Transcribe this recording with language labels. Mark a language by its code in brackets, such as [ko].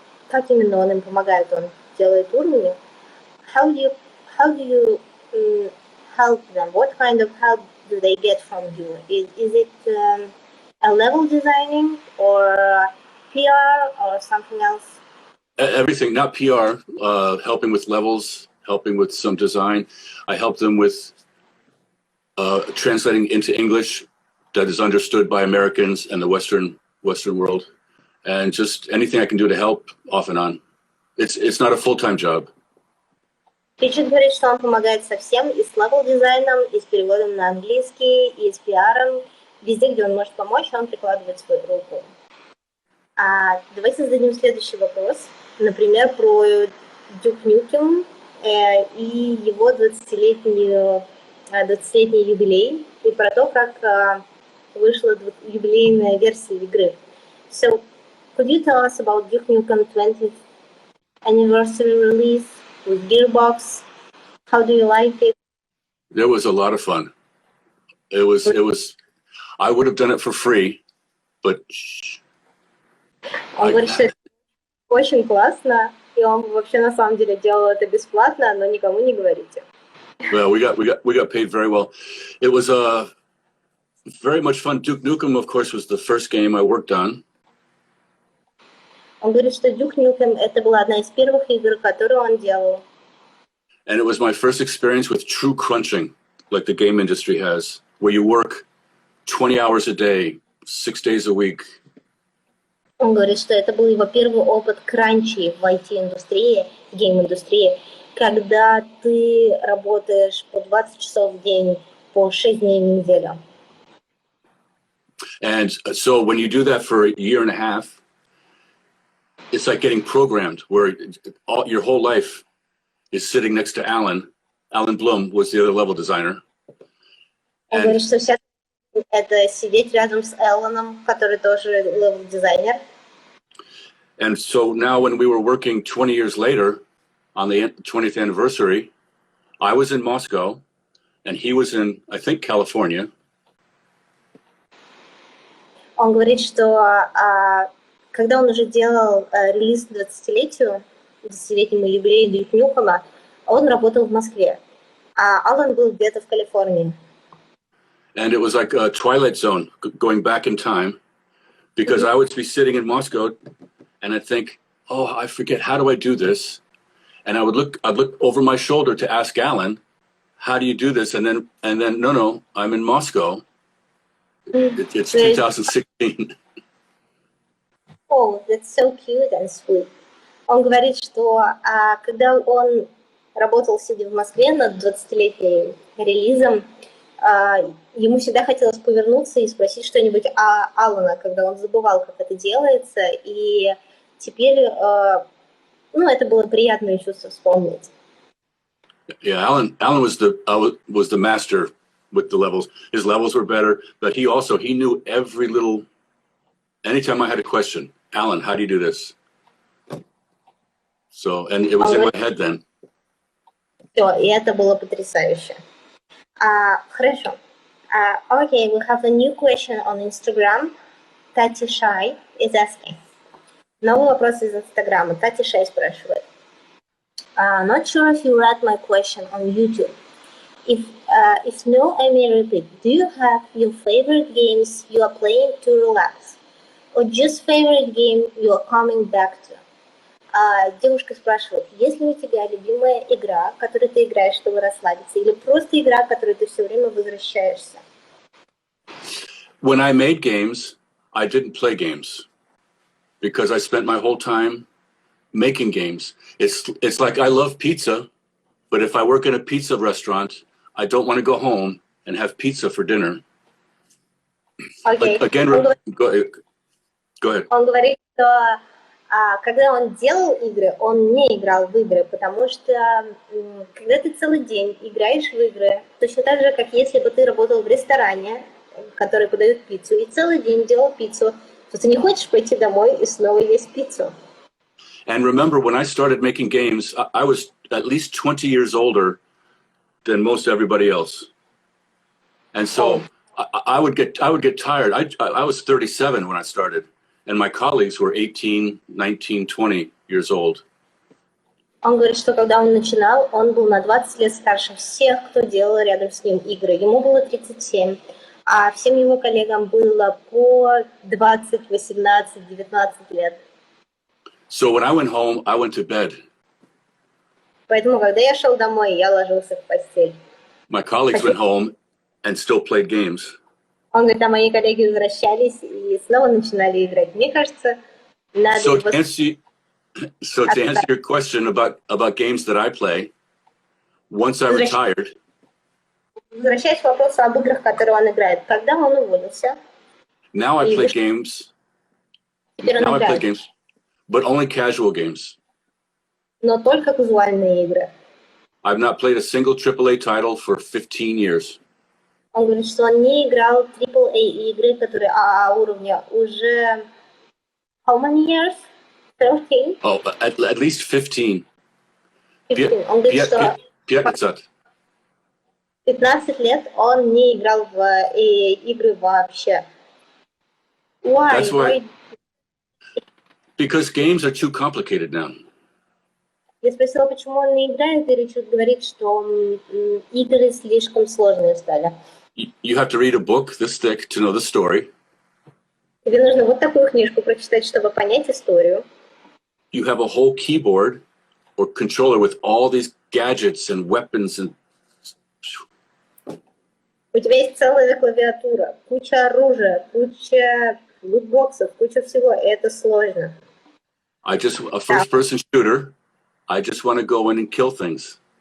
[ru] как именно он им помогает, он делает уровни. [en] How do you help them? What kind of help do they get from you? Is it a level designing or PR or something else? Everything, not PR, helping with levels, helping with some design. I help them with translating into English that is understood by Americans and the Western world, and just anything I can do to help off and on. It's not a full-time job. [ru] Ричард говорит, что он помогает со всем, и с левел-дизайном, и с переводом на английский, и с пиаром. Везде, где он может помочь, он прикладывает свою руку. Давайте зададим следующий вопрос. Например, про Дюк Нюкем и его 20-летний юбилей, и про то, как вышла юбилейная версия игры. [en] So, could you tell us about Duke Nukem 20th anniversary release with Gearbox? How do you like it? It was a lot of fun. It was. I would have done it for free, but [ru] Он говорит, что это очень классно, и он вообще на самом деле делал это бесплатно, но никому не говорите. [en] Well, we got paid very well. It was very much fun. Duke Nukem, of course, was the first game I worked on. [ru] Он говорит, что Duke Nukem это была одна из первых игр, которую он делал. [en] And it was my first experience with true crunching, like the game industry has, where you work 20 hours a day, 6 days a week. [ru] Он говорит, что это был его первый опыт кранчи в IT-индустрии, в гейм-индустрии, когда ты работаешь по 20 часов в день, по 6 дней в неделю. [en] And so when you do that for a year and a half, it's like getting programmed, where your whole life is sitting next to Alan. Alan Bloom was the other level designer. [ru] Он говорит, что вся это сидеть рядом с Элланом, который тоже левел-дизайнер. [en] And so now when we were working 20 years later on the 20th anniversary, I was in Moscow and he was in, I think, California. [ru] Он говорит, что когда он уже делал релиз к 20-летнему юбилею Duke Nukem, он работал в Москве, а Алан был где-то в Калифорнии. [en] And it was like a Twilight Zone, going back in time, because I would be sitting in Moscow and I'd think, oh, I forget, how do I do this? And I'd look over my shoulder to ask Alan, how do you do this? And then no, I'm in Moscow. It's 2016. Oh, that's so cute and sweet. [ru] Он говорит, что когда он работал, сидя в Москве над 20-летним релизом, ему всегда хотелось повернуться и спросить что-нибудь о Алана, когда он забывал, как это делается, и теперь, это было приятное чувство вспомнить. [en] Yeah, Alan was the master with the levels. His levels were better, but he knew every little. Anytime I had a question, Alan, how do you do this? So, and it was in my head then. [ru] Все, и это было потрясающе. Хорошо. [en] Okay, we have a new question on Instagram. [ru] Tati Shai [en] is asking. [ru] Новый вопрос из Инстаграма. [en] Tati Shai [ru] спрашивает. [en] Not sure if you read my question on YouTube. If no, I may repeat. Do you have your favorite games you are playing to relax? Or just favorite game you are coming back to? [ru] Девушка спрашивает, есть ли у тебя любимая игра, которую ты играешь, чтобы расслабиться, или просто игра, к которой ты все время возвращаешься? [en] When I made games, I didn't play games because I spent my whole time making games. It's like I love pizza, but if I work in a pizza restaurant, I don't want to go home and have pizza for dinner. Okay. Again, go ahead. [ru] Он говорит, что когда он делал игры, он не играл в игры, потому что когда ты целый день играешь в игры, точно так же, как если бы ты работал в ресторане, который подает пиццу, и целый день делал пиццу, то ты не хочешь пойти домой и снова есть пиццу. [en] And remember, when I started making games, I was at least 20 years older than most everybody else. And so I would get tired. I was 37 when I started. and my colleagues were 18, 19, 20 years old. [ru] Он говорит, что когда он начинал, он был на 20 лет старше всех, кто делал рядом с ним игры. Ему было 37, а всем его коллегам было по 20, 18, 19 лет. [en] So when I went home, I went to bed. [ru] Поэтому, когда я шел домой, я ложился в постель. [en] My colleagues went home and still played games. [ru] Он говорит, а мои коллеги возвращались и снова начинали играть. Мне кажется, надо [en] So [ru] его... [en] to answer your question about games that I play, once I retired, [ru] Возвращаясь к вопросу об играх, которые он играет. Когда он уволился, [en] now I play games. [ru] теперь он [en] Now I play [ru] играет, [en] games, but only casual games. [ru] но только казуальные игры. [en] I've not played a single AAA title for 15 years. [ru] Он говорит, что он не играл AAA игры, которые ААА уровня уже... [en] How many years? 13? Oh, at least 15. 15. [ru] Он говорит, что 15 лет он не играл в игры вообще. [en] Why? That's why. Because games are too complicated now. [ru] Я спросила, почему он не играет, и Ричард говорит, что игры слишком сложные стали. [en] You have to read a book this thick to know the story. [ru] Тебе нужно вот такую книжку прочитать, чтобы понять историю. [en] You have a whole keyboard or controller with all these gadgets and weapons and... [ru] У тебя есть целая клавиатура, куча оружия, куча лутбоксов, куча всего, и это сложно. [en] A first-person shooter, I just want to go in and kill things.